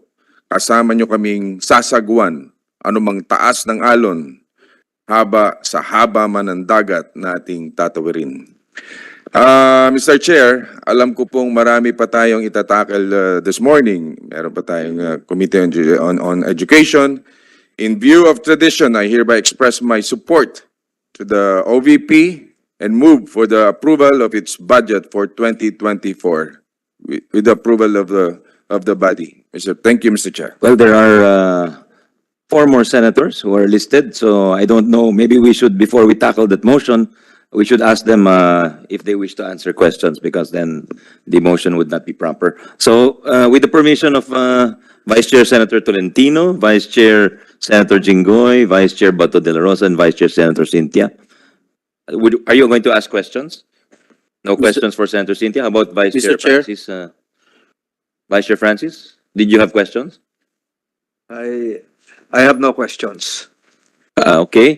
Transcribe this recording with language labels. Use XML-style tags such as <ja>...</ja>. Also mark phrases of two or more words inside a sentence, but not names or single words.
<tl>Kasama niyo kaming sasagwan, anumang taas ng alon, sa haba man ng dagat na ating tatawirin. Mr. Chair, alam ko pong marami pa tayong itatackle</tl> <en>this morning.</en> <tl>Meron pa tayong Committee on Education.</tl> <en>In view of tradition, I hereby express my support to the OVP and move for the approval of its budget for 2024 with the approval of the body. Thank you, Mr. Chair. Well, there are 4 more senators who are listed, so I don't know, maybe we should, before we tackle that motion, we should ask them if they wish to answer questions, because then the motion would not be proper. So, with the permission of Vice Chair Senator Tolentino, Vice Chair Senator Jingoy, Vice Chair Bato de la Rosa, and Vice Chair Senator Cynthia, are you going to ask questions? No questions for Senator Cynthia? How about Vice Chair Francis? Vice Chair Francis, did you have questions? I have no questions. Okay.</en>